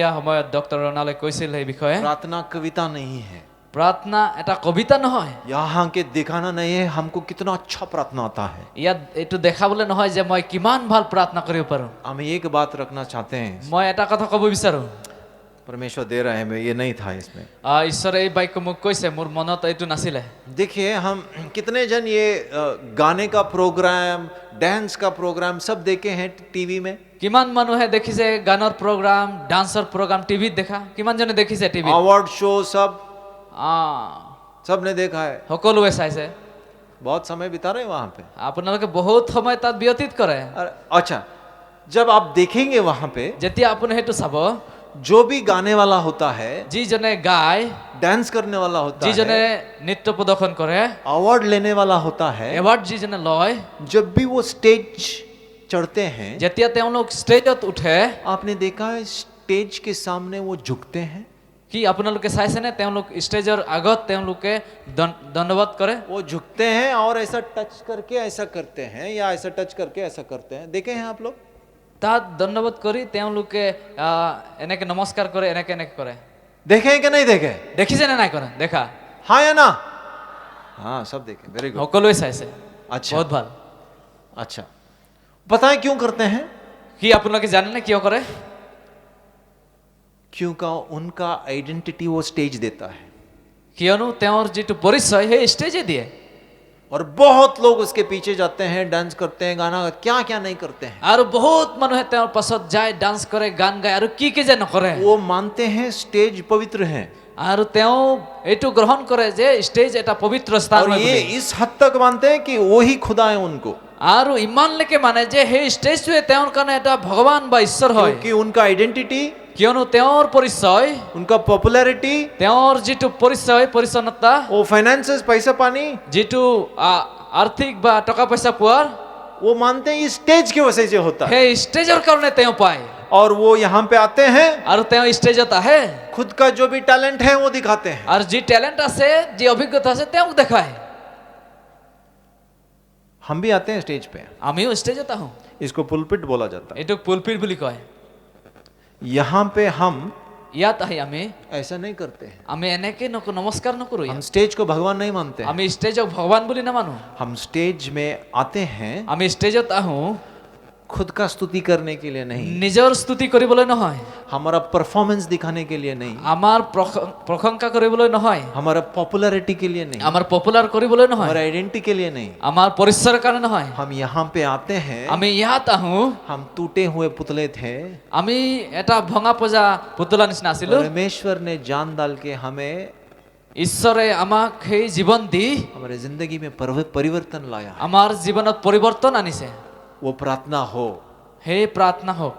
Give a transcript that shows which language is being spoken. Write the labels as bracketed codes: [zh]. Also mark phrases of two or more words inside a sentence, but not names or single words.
[as] আজি দুপৰীয়া সময়ত ডক্টৰ ৰণালে কৈছিল এই বিষয়ে। [hi] प्रार्थना कविता नहीं है। [as] প্ৰাৰ্থনা এটা কবিতা নহয়, [hi] यहाँ के दिखाना नहीं है हमको कितना अच्छा प्रार्थना आता है। [as] ইয়াত এইটো দেখাবলৈ নহয় যে মই কিমান ভাল প্ৰাৰ্থনা কৰিব পাৰোঁ। [hi] हम एक बात रखना चाहते हैं, [as] মই এটা কথা ক'ব বিচাৰোঁ, [hi] परमेश्वर दे रहे हैं, मैं ये नहीं था इसमें। [as] ঈশ্বৰে এই বাক্য মোক কৈছে, মোৰ মনত এইটো নাছিলে। [hi] देखिए हम कितने जन ये गाने का प्रोग्राम, डांस का प्रोग्राम सब देखे हैं टीवी में। [as] কিমান মানুহে দেখিছে গানৰ প্ৰগ্ৰাম, ডান্সৰ প্ৰগ্ৰাম টিভিত দেখা, কিমানজনে দেখিছে টিভিত? [hi] अवार्ड शो सबने देखा है। [as] সকলোৱে চাইছে। [hi] बहुत समय बिता रहे हैं वहां पे। [as] আপোনালোকে বহুত সময় তাত ব্যতীত কৰে। [hi] अच्छा, जब आप देखेंगे वहां पे, [as] যেতিয়া আপুনি সেইটো চাব, [hi] जो भी गाने वाला होता है, [as] যিজনে গায়, [hi] डांस करने वाला होता [as] যিজনে [hi] है, [as] নৃত্য প্ৰদৰ্শন কৰে, [hi] अवार्ड लेने वाला होता है, [as] এৱাৰ্ড যিজনে লয়, [hi] जब भी वो स्टेज चढ़ते हैं, [as] যেতিয়া তেওঁলোক ষ্টেজত উঠে, [hi] आपने देखा है स्टेज के सामने वो झुकते हैं। [as] কি আপোনালোকে চাইছেনে? তেওঁলোক ষ্টেজৰ আগত তেওঁলোকে দণ্ডবোধ কৰে। [hi] वो झुकते हैं और ऐसा टच करके ऐसा करते हैं, या ऐसा टच करके ऐसा करते हैं। देखे हैं आप लोग? [as] তাত দণ্ডবোধ কৰি তেওঁলোকে এনেকে নমস্কাৰ কৰে, এনেকে এনেকে কৰে। [hi] देखे हैं कि नहीं देखे? [as] দেখিছে নে নাই কৰা? দেখা। [hi] हाँ या ना? हाँ, सब देखे। [en] very good. [as] সকলোৱে চাইছে। [hi] अच्छा, [as] বহুত ভাল। [hi] अच्छा, पता है क्यों करते हैं? [as] কি আপোনালোকে জানেনে কিয় কৰে? [hi] क्योंकि उनका आइडेंटिटी वो स्टेज देता है, [as] কিয়নো তেওঁৰ যিটো পৰিচয় সেই ষ্টেজে দিয়ে। [hi] और बहुत लोग उसके पीछे जाते हैं, डांस करते हैं, गाना क्या क्या नहीं करते हैं। [as] আৰু বহুত মানুহে তেওঁৰ পাছত যায়, ডান্স কৰে, গান গায়, আৰু কি কি যে নকৰে। [hi] वो मानते हैं स्टेज पवित्र है, [as] আৰু তেওঁ এইটো গ্ৰহণ কৰে যে ষ্টেজ এটা পবিত্ৰ স্থান [hi] और [as] হয় [hi] ये [as] বুলি। [hi] इस हद तक मानते हैं कि वही खुदा है उनको, [as] আৰু ইমানলৈকে মানে যে সেই ষ্টেজটোৱে তেওঁৰ কাৰণে এটা ভগৱান বা ঈশ্বৰ হয়। [hi] क्योंकि उनका आइडेंटिटी, [as] কিয়নো তেওঁৰ পৰিচয়, [hi] उनका पॉपुलैरिटी, [as] তেওঁৰ যিটো পৰিচয়, পৰিচ্ছন্নতা, [hi] वो फाइनेंसेस, पैसा पानी, [as] যিটো আৰ্থিক বা টকা পইচা পোৱাৰ, [hi] वो मानते हैं इस स्टेज की वजह से होता है। [as] সেই ষ্টেজৰ কাৰণে তেওঁ পায়। [hi] और वो यहाँ पे आते हैं, [as] আৰু তেওঁ ষ্টেজত আহে, [hi] खुद का जो भी टैलेंट है वो दिखाते हैं। [as] আৰু যি টেলেণ্ট আছে, যি অভিজ্ঞতা আছে, তেওঁক দেখায়। [hi] हम भी आते हैं स्टेज पे, [as] আমিও ষ্টেজত আহোঁ। [hi] इसको पुलपिट बोला जाता है। [as] এইটোক পুলপিট বুলি কয়। [hi] यहाँ पे हम [as] ইয়াত আহি আমি [hi] ऐसा नहीं करते हैं। [as] এনেকে নমস্কাৰ নকৰোঁ। [hi] हम स्टेज को भगवान नहीं मानते हैं। [as] আমি ষ্টেজক ভগৱান বুলি নামানো। [hi] हम स्टेज में आते हैं [as] আমি ষ্টেজত আহোঁ [hi] खुद का स्तुति करने के लिए नहीं, [as] নিজৰ স্তুতি কৰিবলৈ নহয়, [hi] हमारा परफॉर्मेंस दिखाने के लिए नहीं, [as] আমাৰ প্ৰশংসা কৰিবলৈ নহয়, [hi] हमारा पॉपुलैरिटी के लिए नहीं, [as] আমাৰ পপুলাৰ কৰিবলৈ নহয়, [hi] हमारा आइडेंटिटी के लिए नहीं। [as] আমাৰ পৰিচয়ৰ কাৰণে নহয়। [hi] हम यहाँ पे आते हैं, [as] আমি ইয়াত আহোঁ, [hi] हम टूटे हुए पुतले थे, [as] আমি এটা ভঙা পজা পুতলা নিচিনা আছিলো। [hi] परमेश्वर ने जान डाल के हमें [as] ঈশ্বৰে আমাক সেই জীৱন দি [hi] हमारे जिंदगी में परिवर्तन लाया। [as] আমাৰ জীৱনত পৰিৱৰ্তন আনিছে। [hi] वो प्रार्थना हो, [as] সেই প্ৰাৰ্থনা হওক,